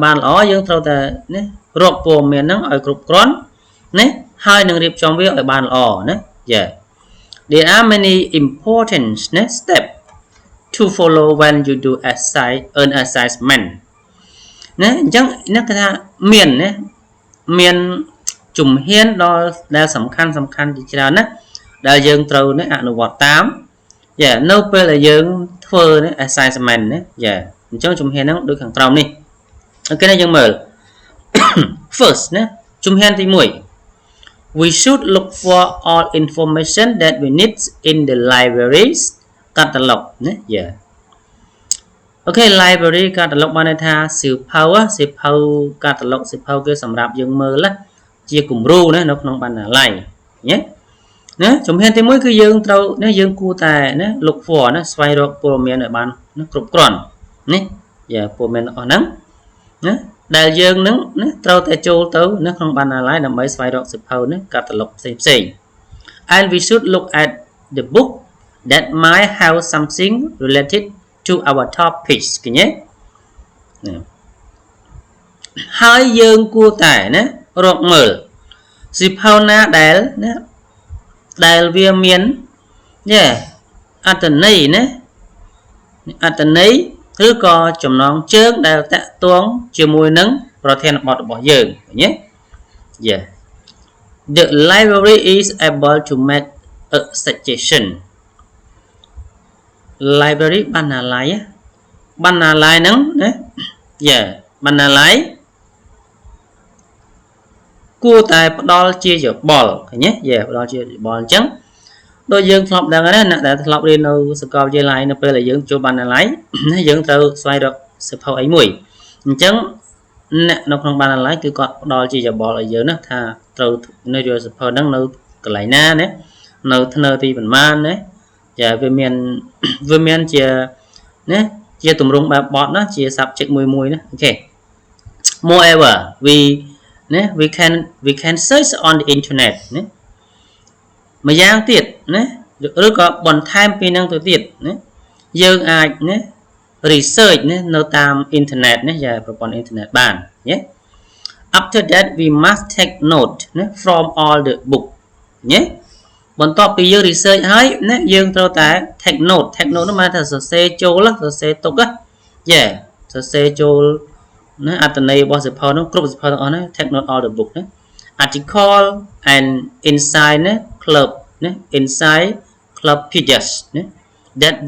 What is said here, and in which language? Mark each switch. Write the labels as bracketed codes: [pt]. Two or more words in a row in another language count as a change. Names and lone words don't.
[km] បានល្អយើងត្រូវតែណារកព័ត៌មានហ្នឹងឲ្យគ្រប់គ្រាន់ណាហើយនឹងរៀបចំវាឲ្យបានល្អណា [en] yeah there are many important steps to follow when you do an assessment [km] ណាអញ្ចឹងនេះគេថាមានជំហានដល់ដែល សំខាន់ជាច្រើនណាដែលយើងត្រូវអនុវត្តតាមយ៉ានៅពេលដែលយើងធ្វើassignment ណាយ៉ាអញ្ចឹងជំហានហ្នឹងដូចខាងក្រោមនេះអូខេណាយើងមើល first ណាជំ [en] ហានទី1 we should look for all information that we need in the library's catalog [km] ណាយ៉ាអូខេ [en] library catalog [km] បានន័យថាសៀវភៅ [en] catalog [km] សៀវភៅគេសម្រាប់យើងមើលជាគំរូណានៅក្នុងបណ្ណាល័យណាជំហានទី1គឺយើងត្រូវណាយើងគួរតែណា [en] look for [km] ណាស្វែងរកព័ត៌មានឲ្យបានគ្រប់គ្រាន់នេះយ៉ាព័ត៌មានអស់ហ្នឹងណាដែលយើងនឹងណាត្រូវតែចូលទៅនៅក្នុងបណ្ណាល័យដើម្បីស្វែងរកសៀវភៅណា catalog ផ្សេង [en] and we should look at the book that might have something related to our topics [km] ឃើញទេ ហើយយើងគួរតែណារកមើលសៀវភៅណាដែលវាមានអត្ថន័យណាអត្ថន័យឬក៏ចំណងជើងដែលតាក់ទងជាមួយនឹងប្រធានបទរបស់យើងឃើញទេ [en] yeah the library is able to make a suggestion [km] library បណ្ណាល័យហ្នឹងណា yeah បណ្ណាល័យគួរតែផ្ដល់ជាយោបល់ឃើញទេ yeah ផ្ដល់ជាយោបល់អញ្ចឹងដូចយើងធ្លាប់ដឹង ណាអ្នកដែលធ្លាប់រៀននៅសាកលវិទ្យាល័យនៅពេលដែលយើងចូលបណ្ណាល័យណាយើងត្រូវស្វែងរកសៀវភៅអីមួយអញ្ចឹងអ្នកនៅក្នុងបណ្ណាល័យគឺគាត់ផ្ដល់ជាយោបល់ឲ្យយើងណាថាត្រូវនៅយកសៀវភៅហ្នឹងនៅកន្លែងណាណានៅធ្នើទីប៉ុន្មានណាចាវាមានជាណាជាទម្រង់បែបបទណាជា subject មួយណាអូខេ moreover [en] we can search on the internet [km] ណាម្យ៉ាងទៀតណាឬក៏បន្ថែមពីនឹងទៅទៀតណាយើងអាចណា research ណានៅតាម internet ណាយ៉ាប្រព័ន្ធ internet បានណា [en] after that we must take note [km] ណា [en] from all the [km] book ណាបន្ទាប់ពីយើង research ហើយណាយើងត្រូវតែ [en] take note [km] នោះមានថាសរសេរចូលសរសេរទុកណាសរសេរចូលណាអត្ថន័យ របស់សៀវភៅនោះគ្រប់សៀវភៅទាំងអស់ណា [en] take note all the book ណា article and inside ណា club ណា inside club pages ណា that we